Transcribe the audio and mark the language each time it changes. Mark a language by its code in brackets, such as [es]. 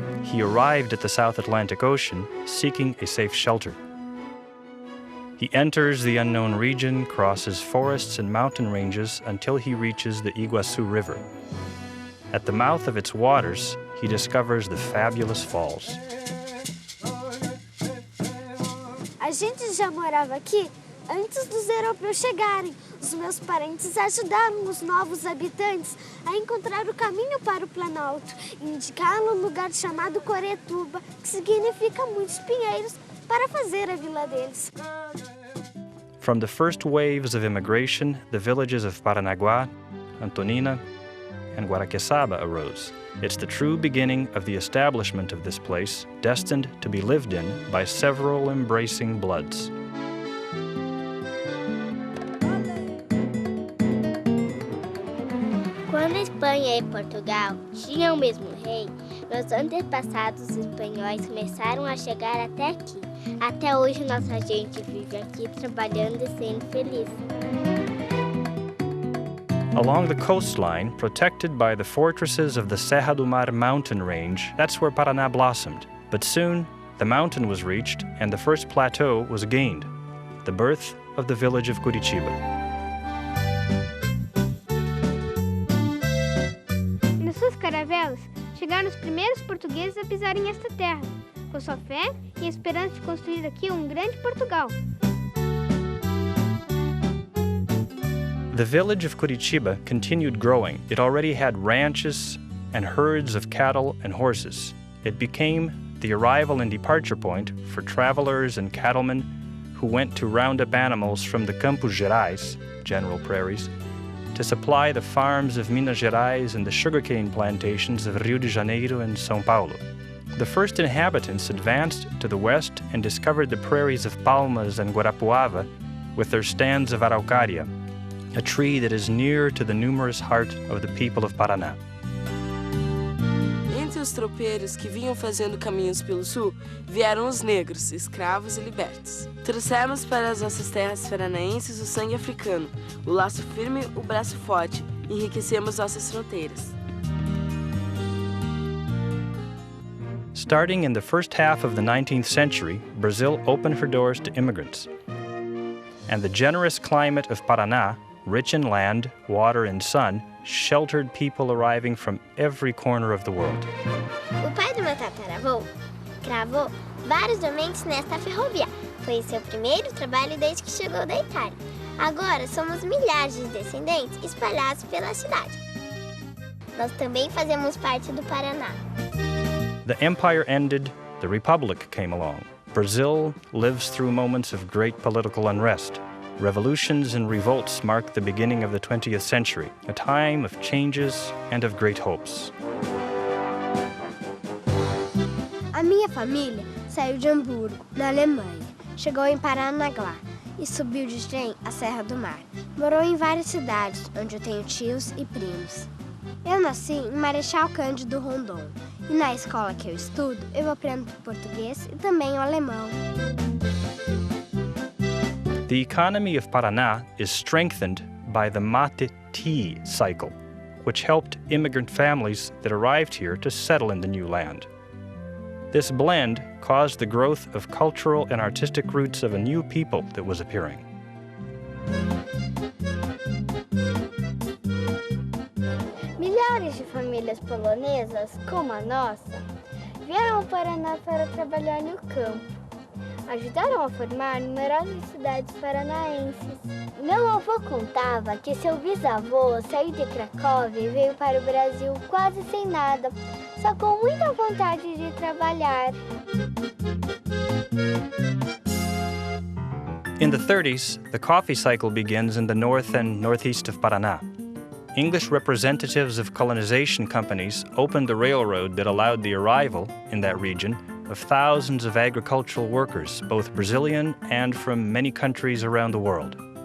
[en] he arrived at the South Atlantic Ocean seeking a safe shelter. He enters the unknown region, crosses forests and mountain ranges until he reaches the Iguaçu River. At the mouth of its waters, he discovers the fabulous falls. [pt] A gente já morava aqui antes dos europeus chegarem. Os meus parentes ajudaram os novos habitantes a encontrar o caminho para o Planalto e indicaram um lugar chamado Coretuba, que significa muitos pinheiros, para fazer a vila deles. [en] From the first waves of immigration, the villages of Paranaguá, Antonina, and Guaraqueçaba arose. It's the true beginning of the establishment of this place, destined to be lived in by several embracing bloods. [pt] Quando a Espanha e Portugal tinham o mesmo rei, meus antepassados espanhóis começaram a chegar até aqui. Até hoje nossa gente vive aqui trabalhando e sendo feliz. [en] Along the coastline, protected by the fortresses of the Serra do Mar mountain range, that's where Paraná blossomed. But soon, the mountain was reached and the first plateau was gained, the birth of the village of Curitiba. [pt] Nas suas caravelas, chegaram os primeiros portugueses a pisarem esta terra, com sua fé e a esperança de construir aqui um grande Portugal. [en] The village of Curitiba continued growing. It already had ranches and herds of cattle and horses. It became the arrival and departure point for travelers and cattlemen who went to round up animals from the Campos Gerais, general prairies, to supply the farms of Minas Gerais and the sugarcane plantations of Rio de Janeiro and São Paulo. The first inhabitants advanced to the west and discovered the prairies of Palmas and Guarapuava with their stands of araucaria, a tree that is near to the numerous heart of the people of Paraná. [pt] Entre os tropeiros que vinham fazendo caminhos pelo sul, vieram os negros, escravos e libertos. Trouxemos para as nossas terras paranaenses o sangue africano, o laço firme, o braço forte, e enriquecemos nossas fronteiras. [en] Starting in the first half of the 19th century, Brazil opened her doors to immigrants. And the generous climate of Paraná, rich in land, water, and sun, sheltered people arriving from every corner of the world. [pt] O pai do meu tataravô cravou vários domentes nesta ferrovia. Foi seu primeiro trabalho desde que chegou da Itália. Agora somos milhares de descendentes espalhados pela cidade. Nós também fazemos parte do Paraná. [en] The empire ended, the republic came along. Brazil lives through moments of great political unrest. Revolutions and revolts mark the beginning of the 20th century, a time of changes and of great hopes. [pt] A minha família saiu de Hamburgo, na Alemanha. Chegou em Paranaguá e subiu de trem a Serra do Mar. Morou em várias cidades, onde eu tenho tios e primos. Eu nasci em Marechal Cândido Rondon. E na escola que eu estudo, eu aprendo português e também o alemão. [en] The economy of Paraná is strengthened by the mate tea cycle, which helped immigrant families that arrived here to settle in the new land. This blend caused the growth of cultural and artistic roots of a new people that was appearing. [pt] Milhares de famílias polonesas, como a nossa, vieram ao Paraná para trabalhar no campo. Ajudaram a formar numerosas cidades paranaenses. Meu avô contava que seu bisavô saiu de Cracóvia e veio para o Brasil quase sem nada, só com muita vontade de trabalhar. [en] In the 30s, the coffee cycle begins in the north and northeast of Paraná. English representatives of colonization companies opened the railroad that allowed the arrival, in that region, of thousands of agricultural workers, both Brazilian and from many countries around the world.